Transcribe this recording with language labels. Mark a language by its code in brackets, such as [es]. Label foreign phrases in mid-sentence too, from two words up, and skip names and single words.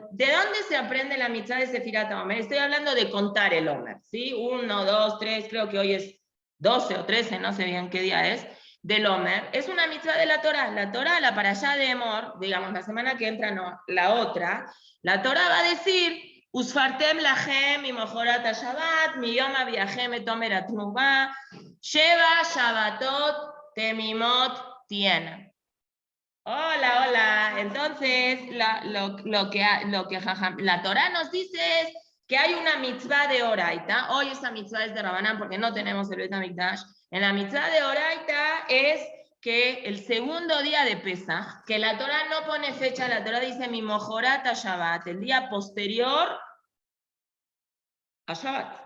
[es] ¿De dónde se aprende la mitzvah de [he] ספירת העומר? [es] Estoy hablando de contar el Omer, ¿sí? 1, 2, 3, creo que hoy es 12 o 13, no sé bien qué día es, del Omer. Es una mitzvah de la Torah. La Torah, la parashá de Emor, digamos, la semana que entra, no, la otra, la Torah va a decir, [he] וספרתם לכם ממחרת השבת מיום הביאכם את עומר התנופה שבע שבתות תמימות תהיינה. [es] Hola, hola. Entonces, lo que la Torah nos dice es que hay una mitzvah de Oraita. Hoy esa mitzvah es de Rabanán porque no tenemos el [he] בית המקדש. [es] En la mitzvah de Oraita es que el segundo día de Pesaj, que la Torah no pone fecha, la Torah dice [he] ממחרת השבת, [es] el día posterior a Shabbat.